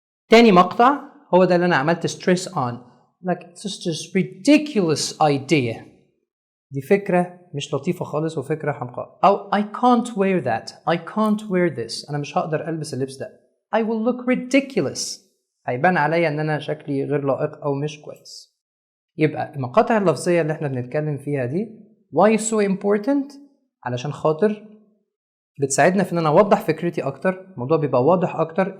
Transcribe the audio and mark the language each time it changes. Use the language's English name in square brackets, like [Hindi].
[Arabic] تاني مقطع هو ده اللي أنا عملت stress on. [English] like it's just this ridiculous idea. [Arabic] دي فكرة مش لطيفة خالص وفكرة حمقاء. [English] أو I can't wear that. I can't wear this. [Arabic] أنا مش هقدر ألبس اللبس ده. [English] I will look ridiculous. [Arabic] هيبان عليا إن أنا شكلي غير لائق أو مش كويس. يبقى المقاطع اللفظية اللي احنا بنتكلم فيها دي [English] why so important؟ [Arabic] علشان خاطر بتساعدنا في ان انا اوضح فكرتي اكتر، الموضوع بيبقى واضح اكتر.